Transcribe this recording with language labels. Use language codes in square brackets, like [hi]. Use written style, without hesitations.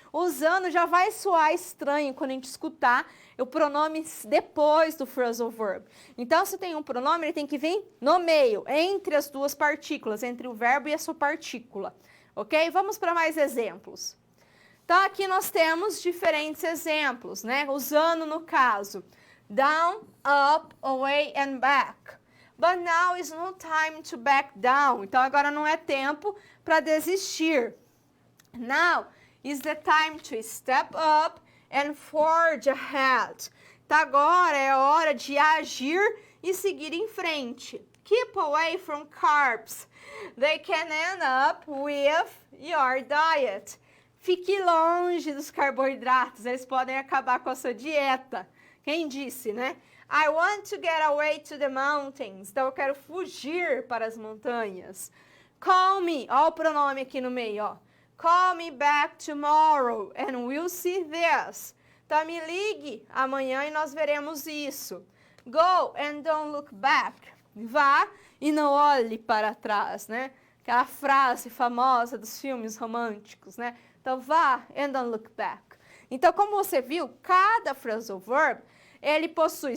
[pt] Usando já vai soar estranho quando a gente escutar o pronome depois do phrasal verb. Então, se tem um pronome, ele tem que vir no meio, entre as duas partículas, entre o verbo e a sua partícula. Ok? Vamos para mais exemplos. Então, aqui nós temos diferentes exemplos, né? Usando, no caso, down, up, away and back. [en] But now is no time to back down. [pt] Então, agora não é tempo para desistir. [en] Now is the time to step up and forge ahead. [pt] Então, agora é hora de agir e seguir em frente. [en] Keep away from carbs. They can end up with your diet. [pt] Fique longe dos carboidratos, eles podem acabar com a sua dieta. Quem disse, né? [en] I want to get away to the mountains. [pt] Então, eu quero fugir para as montanhas. [en] Call me. [pt] Ó o pronome aqui no meio, ó. [en] Call me back tomorrow and we'll see this. [pt] Então, me ligue amanhã e nós veremos isso. [en] Go and don't look back. [pt] Vá e não olhe para trás, né? Aquela frase famosa dos filmes românticos, né? Então, vá [en] and don't look back. [pt] Então, como você viu, cada phrasal verb, ele possui.